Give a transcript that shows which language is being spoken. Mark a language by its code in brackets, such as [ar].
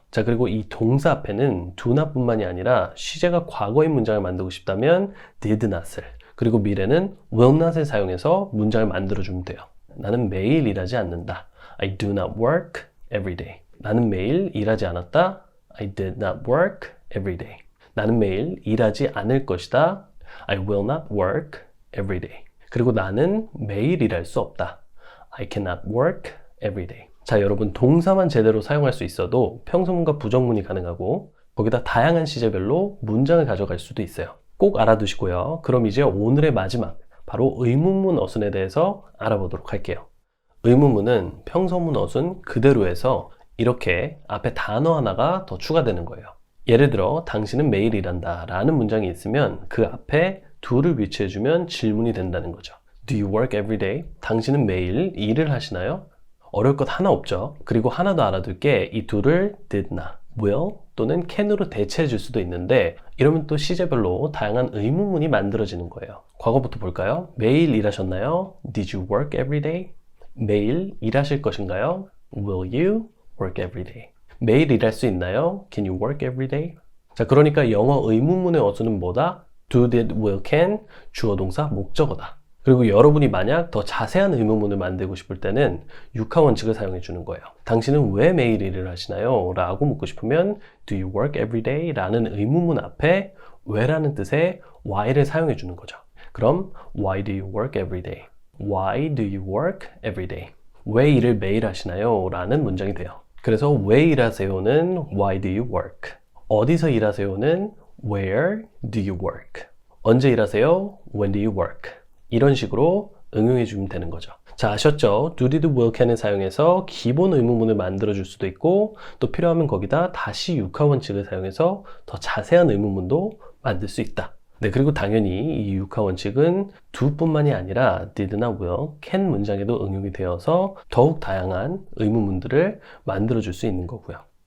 [ko] 자, 그리고 이 동사 앞에는 do not 뿐만이 아니라 시제가 과거인 문장을 만들고 싶다면 did not을, 그리고 미래는 will not을 사용해서 문장을 만들어주면 돼요. 나는 매일 일하지 않는다. [en] I do not work every day. [ko] 나는 매일 일하지 않았다. [en] I did not work every day. [ko] 나는 매일 일하지 않을 것이다. [en] I will not work every day. [ko] 그리고 나는 매일 일할 수 없다. [en] I cannot work every day. [ko] 자, 여러분 동사만 제대로 사용할 수 있어도 평서문과 부정문이 가능하고 거기다 다양한 시제별로 문장을 가져갈 수도 있어요. 꼭 알아두시고요. 그럼 이제 오늘의 마지막 바로 의문문 어순에 대해서 알아보도록 할게요. 의문문은 평서문 어순 그대로 해서 이렇게 앞에 단어 하나가 더 추가되는 거예요. 예를 들어 당신은 매일 일한다 라는 문장이 있으면 그 앞에 do를 위치해주면 질문이 된다는 거죠. [en] Do you work every day? [ko] 당신은 매일 일을 하시나요? 어려울 것 하나 없죠. 그리고 하나 더 알아둘 게 이 do를 did not, will 또는 can으로 대체해 줄 수도 있는데 이러면 또 시제별로 다양한 의문문이 만들어지는 거예요. 과거부터 볼까요? 매일 일하셨나요? [en] Did you work every day? [ko] 매일 일하실 것인가요? [en] Will you work every day? [ko] 매일 일할 수 있나요? [en] Can you work every day? [ko] 자, 그러니까 영어 의문문의 어순은 뭐다? do, did, will, can, 주어, 동사, 목적어다. 그리고 여러분이 만약 더 자세한 의문문을 만들고 싶을 때는 육하 원칙을 사용해 주는 거예요. 당신은 왜 매일 일을 하시나요? 라고 묻고 싶으면 [en] Do you work every day? [ko] 라는 의문문 앞에 왜라는 뜻의 why를 사용해 주는 거죠. [en] 그럼 Why do you work every day? Why do you work every day? [ko] 왜 일을 매일 하시나요? 라는 문장이 돼요. 그래서 왜 일하세요는 [en] Why do you work? [ko] 어디서 일하세요는 [en] Where do you work? [ko] 언제 일하세요? [en] When do you work? [ko] 이런 식으로 응용해 주면 되는 거죠. 자, 아셨죠? do, did, will, can을 사용해서 기본 의문문을 만들어 줄 수도 있고 또 필요하면 거기다 다시 육하 원칙을 사용해서 더 자세한 의문문도 만들 수 있다. 네, 그리고 당연히 이 육하 원칙은 do 뿐만이 아니라 did나 will, can 문장에도 응용이 되어서 더욱 다양한 의문문들을 만들어 줄 수 있는 거고요.